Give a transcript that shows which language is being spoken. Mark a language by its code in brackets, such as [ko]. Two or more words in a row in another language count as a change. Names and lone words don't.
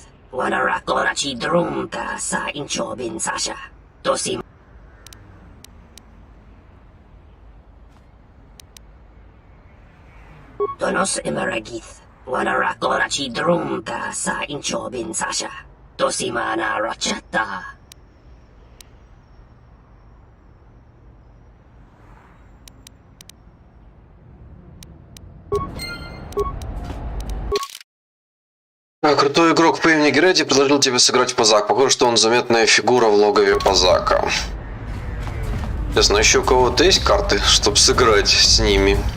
[ru] Wana rakorachi drumka sa inchobin sasha. Dosi Donos emaragith. Wana rakorachi drumka sa inchobin sasha. Dosimana rachata. Крутой игрок по имени Герети предложил тебе сыграть в Пазак. Похоже, что он заметная фигура в логове Пазака. Ясно, еще у кого-то есть карты, чтобы сыграть с ними?